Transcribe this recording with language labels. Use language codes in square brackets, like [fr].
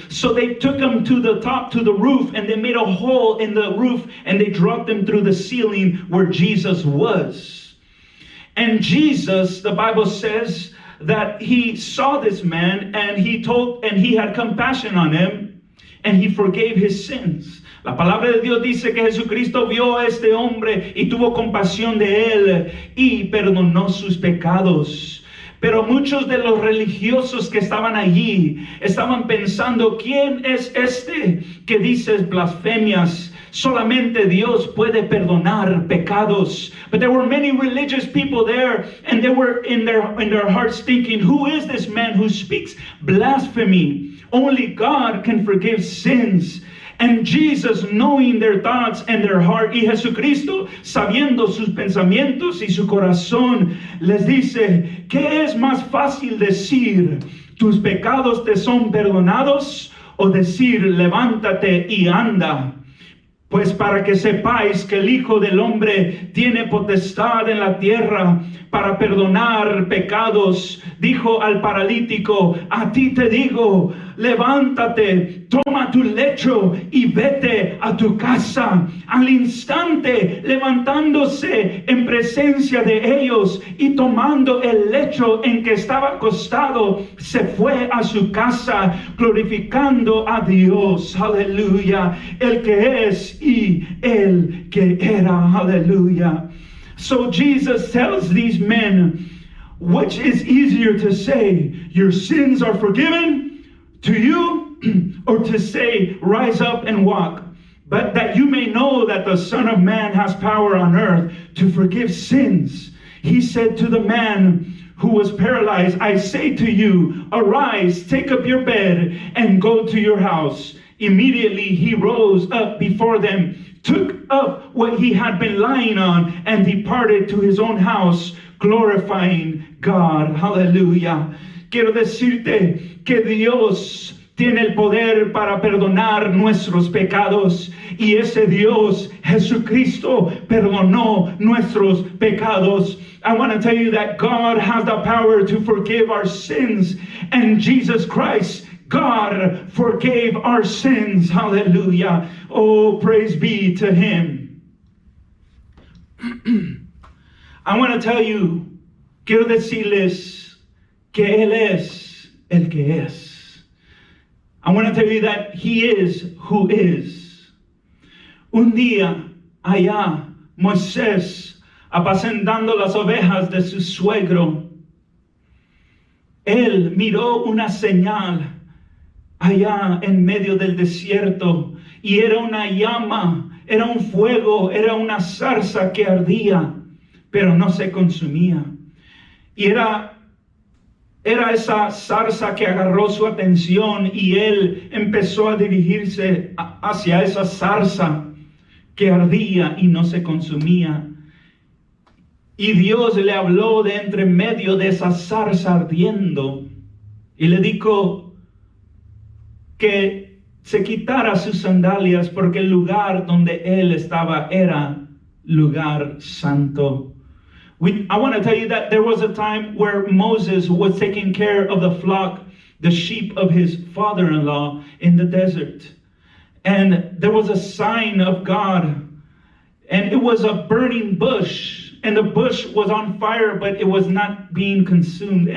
[en] So they took him to the top, to the roof, and they made a hole in the roof and they dropped him through the ceiling where Jesus was. And Jesus, the Bible says, that he saw this man and he had compassion on him and he forgave his sins. [es] La palabra de Dios dice que Jesucristo vio a este hombre y tuvo compasión de él y perdonó sus pecados. Pero muchos de los religiosos que estaban allí estaban pensando, ¿quién es este que dice blasfemias? Solamente Dios puede perdonar pecados. [en] But there were many religious people there, and they were in their hearts thinking, who is this man who speaks blasphemy? Only God can forgive sins. And Jesus, knowing their thoughts and their heart, [es] y Jesucristo, sabiendo sus pensamientos y su corazón, les dice, ¿qué es más fácil decir? ¿Tus pecados te son perdonados? O decir, levántate y anda. Pues para que sepáis que el Hijo del Hombre tiene potestad en la tierra para perdonar pecados, dijo al paralítico, a ti te digo, levántate, toma tu lecho y vete a tu casa. Al instante, levantándose en presencia de ellos y tomando el lecho en que estaba acostado, se fue a su casa, glorificando a Dios. Aleluya, el que es y el que era. Aleluya. [en] So Jesus tells these men, which is easier to say, your sins are forgiven to you, or to say, rise up and walk? But that you may know that the Son of Man has power on earth to forgive sins. He said to the man who was paralyzed, I say to you, arise, take up your bed, and go to your house. Immediately he rose up before them, took up what he had been lying on, and departed to his own house, glorifying God. Hallelujah. [es] Quiero decirte que Dios tiene el poder para perdonar nuestros pecados, y ese Dios, Jesucristo, perdonó nuestros pecados. [en] I want to tell you that God has the power to forgive our sins, and Jesus Christ, God, forgave our sins. Hallelujah. Oh, praise be to Him. I want to tell you, [es] quiero decirles que Él es el que es. [en] I want to tell you that He is who is. [es] Un día, allá, Moisés, apacentando las ovejas de su suegro, él miró una señal allá en medio del desierto, y era una llama, era un fuego, era una zarza que ardía, pero no se consumía. Y era esa zarza que agarró su atención, y él empezó a dirigirse hacia esa zarza que ardía y no se consumía. Y Dios le habló de entre medio de esa zarza ardiendo y le dijo que se quitara sus sandalias porque el lugar donde él estaba era lugar santo. [en] I want to tell you that there was a time where Moses was taking care of the flock, the sheep of his father-in-law in the desert. And there was a sign of God, and it was a burning bush. And the bush was on fire, but it was not being consumed.